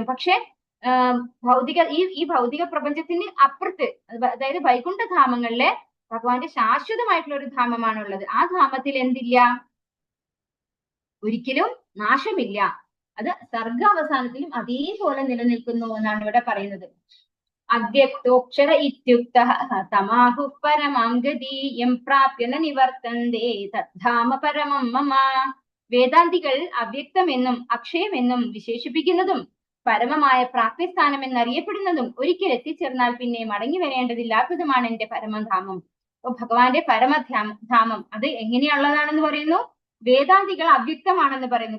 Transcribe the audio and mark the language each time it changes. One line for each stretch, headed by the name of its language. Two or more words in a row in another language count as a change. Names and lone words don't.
Malayalam: പക്ഷെ ഈ ഭൗതിക പ്രപഞ്ചത്തിന് അപ്പുറത്ത്, അതായത് വൈകുണ്ഠധാമങ്ങളിലെ ഭഗവാന്റെ ശാശ്വതമായിട്ടുള്ള ഒരു ധാമമാണുള്ളത്. ആ ധാമത്തിൽ എന്തില്ല? ഒരിക്കലും നാശമില്ല. അത് സർഗാവസാനത്തിലും അതേപോലെ നിലനിൽക്കുന്നു എന്നാണ് ഇവിടെ പറയുന്നത്.
Sanskrit: അവ്യക്തോക്ഷര ഇത്യുക്തഃ തമാഹു പരമാം ഗതീയം പ്രാപ്യ ന നിവർത്തന്തേ തദ്ധാമ പരമം മമ.
Malayalam: വേദാന്തികൾ അവ്യക്തമെന്നും അക്ഷയമെന്നും വിശേഷിപ്പിക്കുന്നതും പരമമായ പ്രാപ്യസ്ഥാനം എന്നറിയപ്പെടുന്നതും ഒരിക്കൽ എത്തിച്ചേർന്നാൽ പിന്നെ മടങ്ങി വരേണ്ടതില്ലാത്തതുമാണ് എന്റെ പരമധാമം. അപ്പൊ ഭഗവാന്റെ പരമധാമം അത് എങ്ങനെയുള്ളതാണെന്ന് പറയുന്നു? വേദാന്തികൾ അവ്യക്തമാണെന്ന് പറയുന്നു.